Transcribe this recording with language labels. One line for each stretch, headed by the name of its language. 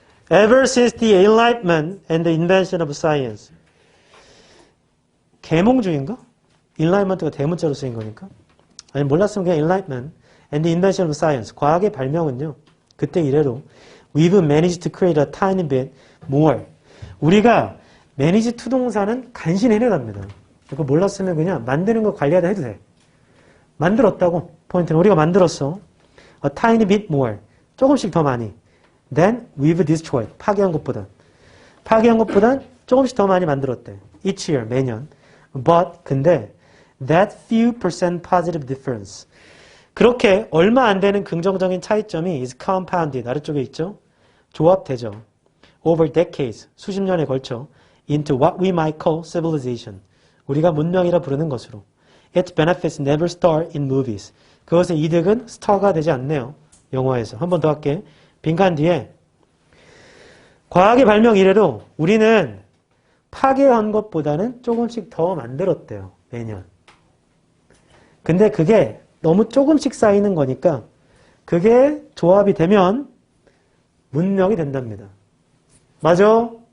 English: Ever since the enlightenment and the invention of science.
Korean: 계몽주의인가? enlightenment가 대문자로 쓰인 거니까. 아니 몰랐으면 그냥
English: enlightenment and the invention of science.
Korean: 과학의 발명은요. 그때 이래로
English: we've managed to create a tiny bit more.
Korean: 우리가 manage to 동사는 간신히 해내갑니다. 그거 몰랐으면 그냥 만드는 거 관리하다 해도 돼. 만들었다고. 포인트는 우리가 만들었어.
English: A tiny bit more.
Korean: 조금씩 더 많이.
English: Then we've destroyed.
Korean: 파괴한 것보단. 파괴한 것보단 조금씩 더 많이 만들었대.
English: Each year.
Korean: 매년.
English: But
Korean: 근데
English: that few percent positive difference.
Korean: 그렇게 얼마 안 되는 긍정적인 차이점이
English: is compounded.
Korean: 아래쪽에 있죠. 조합되죠.
English: Over decades.
Korean: 수십 년에 걸쳐.
English: Into what we might call civilization.
Korean: 우리가 문명이라 부르는 것으로.
English: Its benefits never star in movies.
Korean: 그것의 이득은 스타가 되지 않네요. 영화에서. 한 번 더 할게. 빈칸 뒤에 과학의 발명 이래로 우리는 파괴한 것보다는 조금씩 더 만들었대요. 매년. 근데 그게 너무 조금씩 쌓이는 거니까 그게 조합이 되면 문명이 된답니다. 맞아?